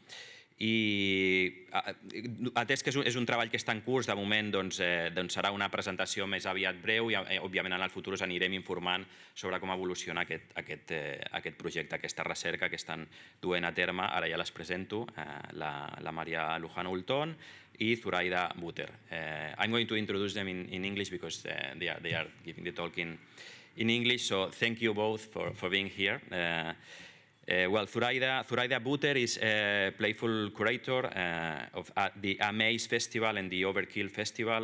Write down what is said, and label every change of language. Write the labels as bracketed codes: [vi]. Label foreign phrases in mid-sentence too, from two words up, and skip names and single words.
[ca] I atès que és un treball que està en curs, de moment serà una presentació més aviat breu i òbviament en el futur us anirem informant sobre com evoluciona aquest projecte, aquesta recerca que estan duent a terme. Ara ja les presento, la María Luján Oulton i Zuraida. [en] I'm going to introduce them in English because they are giving the talk in English, so thank you both for being here. Well, Zuraida is a Playful Curator of the Amaze Festival and the Overkill Festival.